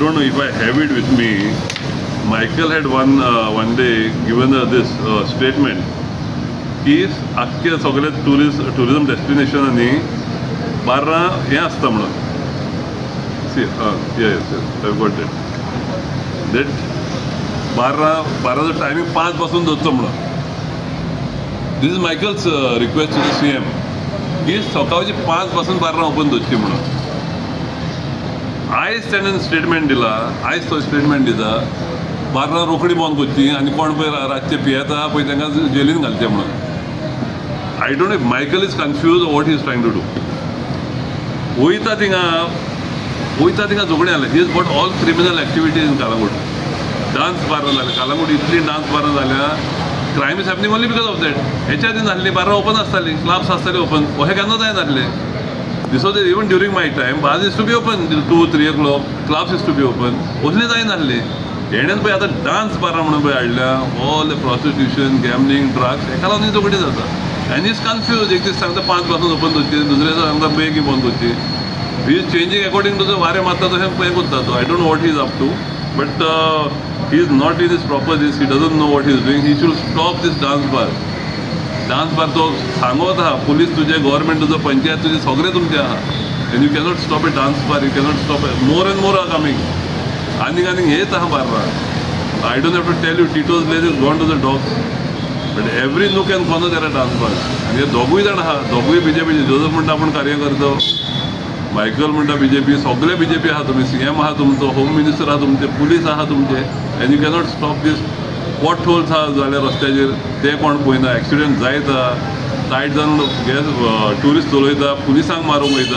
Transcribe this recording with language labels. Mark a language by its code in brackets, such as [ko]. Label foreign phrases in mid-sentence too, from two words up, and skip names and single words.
[en] don't know if I have it with me. Michael had one day given this statement [kok] की आख्खे सगळे [en] tourism destinations [kok] 12 हें आसता म्हणून. [en] Yes, I've got it. That 12 [kok] टायमिंग 5 पासून दवरचो म्हणून. [en] This is Michael's request to the CM [kok] की सकाळची 5 पासून 12 ओपन दवरची म्हणून. आयज ताणें स्टेटमेंट दिला, आयज तो स्टेटमेंट दिता 12 रोखडी बंद करची आनी कोण पळय रातचे पियेता पळय तांकां जेलीन घालचें म्हणून. [en] I don't know if Michael is confused or what he is trying to do. [kok] वयता थिंगा झगडीं जालें. [en] He has got all criminal activities in Kalangut. dance bars [kok] जालें. Kalangut इतली [en] dance bars [kok] जाल्या. [en] Crime is happening only because of that. [kok] हेच्या आदीं नासलीं 12 ओपन आसतालीं, क्लब्स आसतालीं ओपन. अशें केन्ना जायनासलें. [en] This was even during my time. Bars used to be open till 2-3 o'clock. Clubs used to be open. [kok] असलें जायनासलें. हेणेन पळय आतां [en] dance bars [kok] म्हणून पळय हाडल्या. [en] all the prostitution, gambling, drugs [kok] हेका लागून झगडीं जाता. [en] And he's confused. [kok] एक दीस सांगता 5 पासून ओपन करची, दुसरे दीस सांगता बेगी बंद करची. [en] He is changing according to the [kok] वारें मारता तशें पळय करता तो. [en] I don't know what he is up to, but he is not in his proper this. He doesn't know what he is doing. He should stop this dance bar. Dance bar [kok] तो सांगत आहा, पुलीस तुझे, गव्हर्नमेंट तुझं, पंचायत तुझे, सगळे तुमचे आहा. [en] And you cannot stop a dance bar. You cannot stop it. More and more are coming. [kok] आनीक हेच आहा बार्रां. [en] I don't have to tell you, Tito's place is gone to the dogs. But every nook and corner there are dance bars. [kok] And हे दोगूय जाण आहा, दोगूय बीजेपीचे. जोजफ म्हणटा आपण कार्यकर्तो, मायकल म्हणटा बीजेपी, सगळे बीजेपी आहा तुमी. CM आहा तुमचो, होम मिनिस्टर आहा तुमचे, पुलीस आहा तुमचे. [en] And you cannot stop this. pot holes [kok] आहा जाल्यार रस्त्याचेर ते कोण पळयना. एक्सिडेंट जायता, टायट जावन ट्युरिस्ट चलयता, पुलिसांक मारूंक वयता.